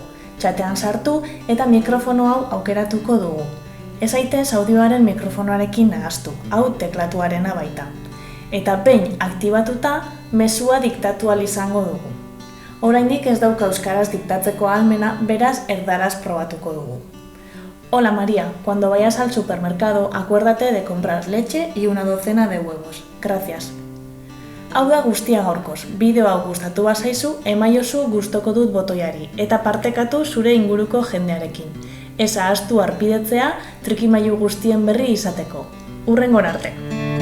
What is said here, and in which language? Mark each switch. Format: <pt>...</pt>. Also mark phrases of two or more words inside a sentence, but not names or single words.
<eu>Chatean sartu eta mikrofono hau aukeratuko dugu. Ez zaitez audioaren mikrofonoarekin nahastu, hau teklatuarena baita. Eta behin aktibatuta, mezua diktatu ahal izango dugu. Oraindik ez dauka euskaraz diktatzeko ahalmena, beraz erdaraz probatuko dugu.</eu> <es>Hola María, cuando vayas al supermercado, acuérdate de comprar leche y una docena de huevos. Gracias.</es> <eu>Hau da guztia gaurkoz, bideo hau gustatu bazaizu, emaiozu gustoko dut botoiari, eta partekatu zure inguruko jendearekin. Ez ahaztu harpidetzea trikimailu guztien berri izateko. Hurrengora arte!</eu>